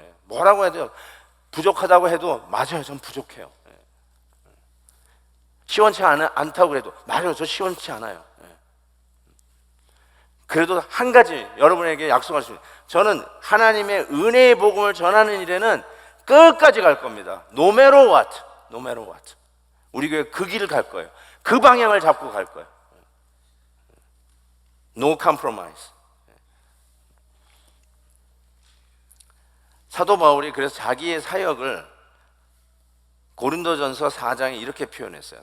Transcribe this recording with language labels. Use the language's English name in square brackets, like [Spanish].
[Korean] 뭐라고 해도, 부족하다고 해도 맞아요, 전 부족해요. 시원치 않다고 그래도 맞아요, 저 시원치 않아요. 그래도 한 가지 여러분에게 약속할 수 있어요. 저는 하나님의 은혜의 복음을 전하는 일에는 끝까지 갈 겁니다. [English] No matter what, no matter what. [Korean] 우리 교회 그 길을 갈 거예요. 그 방향을 잡고 갈 거예요. [English] No compromise. [Korean] 사도 바울이 그래서 자기의 사역을 고린도전서 4장에 이렇게 표현했어요.